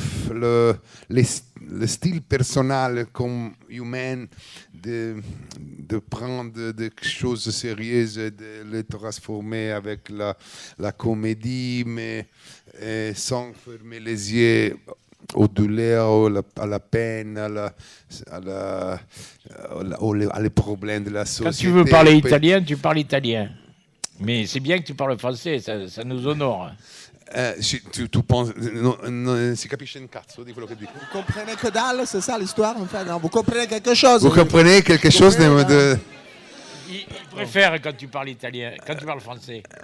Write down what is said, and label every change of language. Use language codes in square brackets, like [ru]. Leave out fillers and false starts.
[fr] le style personnel comme humain de prendre des choses sérieuses et de les transformer avec la comédie mais sans fermer les yeux aux douleurs, à la peine, aux problèmes de la société. Quand tu veux parler italien, tu parles italien. Mais c'est bien que tu parles français, ça nous honore. Tu penses... [it] Non, si capisce un cazzo di quello che dico. [fr] Vous comprenez que dalle, c'est ça l'histoire en fait? Non, vous comprenez quelque chose? Vous comprenez quelque chose de... Il préfère quand tu parles italien, quand tu parles français.